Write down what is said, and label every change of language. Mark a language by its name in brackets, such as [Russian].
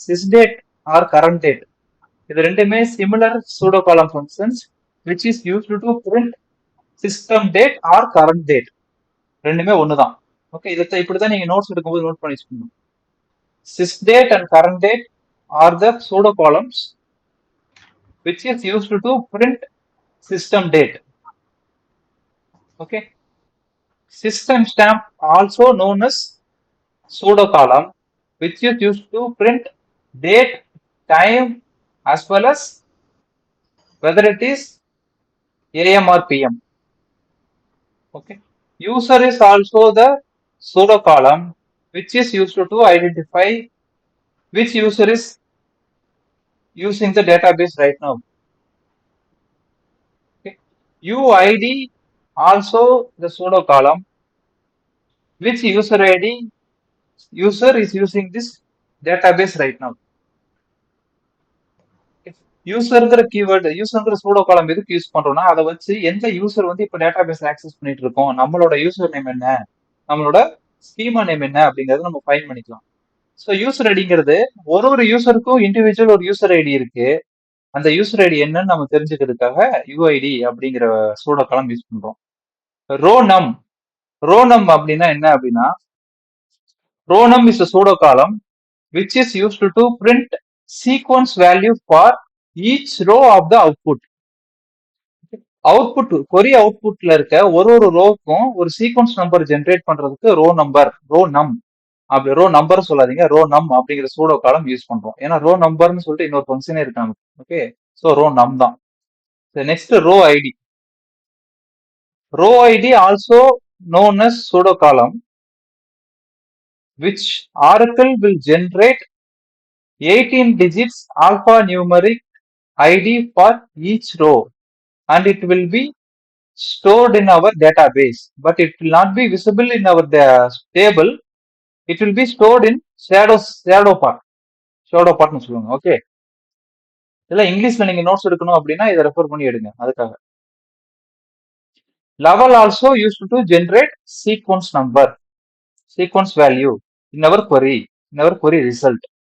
[English] sys date or current date [Tamil] இது ரெண்டுமே [English] Similar pseudo column functions which is used to print system date or current date. [Tamil] ரெண்டுமே ஒண்ணுதான். Okay, இதை இப்படிதான் நீங்க நோட்ஸ் எடுக்கும்போது நோட் பண்ணி வச்சுக்கணும். [English] Sys date and current date are the pseudo columns which is used to print system date. Okay, system stamp also known as pseudo column which is used to print date, time as well as whether it is AM or PM. Okay, user is also the pseudo column which is used to identify which user is using the database right now. Okay, UID also the pseudo column which user ID user is using this database right now. [Tamil] யூசர்ங்கிற keyword, யூசர்ங்கிற pseudo காலம் எதுக்கு use பண்றோம்னா அதை வச்சு எந்த user வந்து இப்ப database access பண்ணிட்டு இருக்கோம், நம்மளோட யூசர் நேம் என்ன, நம்மளோட ஸ்கீமா நேம் என்ன அப்படிங்கறத நம்ம ஃபைண்ட் பண்ணிக்கலாம். ஸோ யூசர் ஐடிங்கிறது ஒரு யூசருக்கும் இண்டிவிஜுவல் ஒரு யூசர் ஐடி இருக்கு. அந்த யூசர் ஐடி என்னன்னு நம்ம தெரிஞ்சுக்கிறதுக்காக யூஐடி அப்படிங்கிற சூடோ காலம் யூஸ் பண்றோம். [English] rownum, [Tamil] ரோனம் அப்படின்னா என்ன அப்படின்னா, [English] Rownum is a pseudo column which is used to print sequence value for each row of the output. [Tamil] கொரி அவுட்புட்ல இருக்க ஒரு ஒரு ரோக்கும் ஒரு சீக்வன்ஸ் நம்பர் ஜென்ரேட் பண்றதுக்கு ரோ நம் அப்படி ரோ நம்பர் சொல்லாதீங்க, ரோ நம் அப்படிங்கிற சூடோ காலம் யூஸ் பண்றோம். ஏன்னா ரோ நம்பர்னு சொல்லிட்டு இன்னொரு ஃபங்க்ஷனே இருக்காங்க. ஓகே, ஸோ ரோ நம் தான். Next row ID. [English] Row ID also known as pseudo column which Oracle will generate 18 digits alphanumeric ID for each row and it will be stored in our database, but it will not be visible in our table. It will be stored in shadow part [Tamil] னு சொல்லுவாங்க. Okay, இதெல்லாம் இங்கிலீஷ்ல நீங்க notes எடுக்கணும் அப்படின்னா இதை refer பண்ணி எடுங்க. அதுக்காக [English] Level also use to generate sequence value in our query result.